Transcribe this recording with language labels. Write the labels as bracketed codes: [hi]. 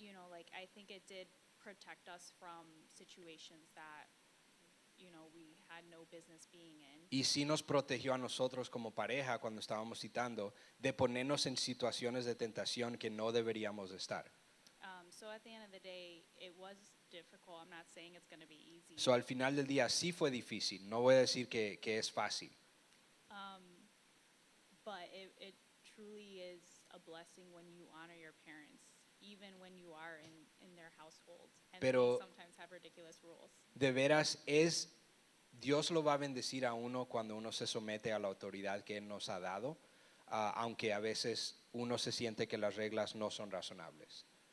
[en] Like I think it did protect us from situations that, we had no business being in. [es] Y sí nos protegió a nosotros como pareja cuando estábamos citando de ponernos en situaciones de tentación que no deberíamos de estar. [en] So at the end of the day, it was difficult. I'm not saying it's going to be easy. [es] So al final del día sí fue difícil. No voy a decir que es fácil. [en] But it truly is a blessing when you honor your parents, even when you are in their household, and [es] Pero- [en] they sometimes have ridiculous rules. [es] De veras Dios lo va a bendecir a uno cuando uno se somete a la autoridad que Él nos ha dado, aunque a veces uno se siente que las reglas no son razonables.